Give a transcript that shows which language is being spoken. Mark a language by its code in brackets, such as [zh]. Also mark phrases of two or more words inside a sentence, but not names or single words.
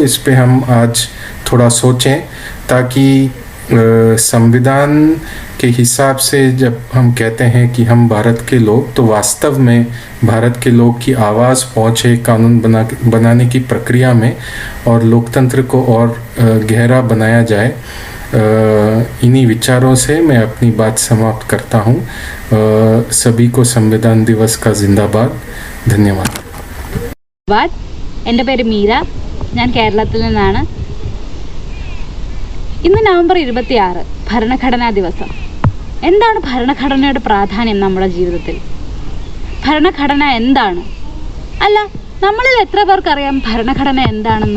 [hi] इस पे हम आज थोड़ा सोचें, ताकि संविधान के हिसाब से जब हम कहते हैं कि हम भारत के लोग, तो वास्तव में भारत के लोग की आवाज़ पहुँचे कानून बनाने की प्रक्रिया में, और लोकतंत्र को और गहरा बनाया जाए। इन्हीं विचारों से मैं अपनी बात समाप्त करता हूँ। सभी को संविधान दिवस का जिंदाबाद। धन्यवाद। [ml] എൻ്റെ പേര് മീര, ഞാൻ കേരളത്തിൽ നിന്നാണ്. ഇന്ന് നവംബർ 26 ഭരണഘടനാ ദിവസം. എന്താണ് ഭരണഘടനയുടെ പ്രാധാന്യം നമ്മുടെ ജീവിതത്തിൽ? ഭരണഘടന എന്താണ്? അല്ല, നമ്മളിൽ എത്ര പേർക്കറിയാം ഭരണഘടന എന്താണെന്ന്?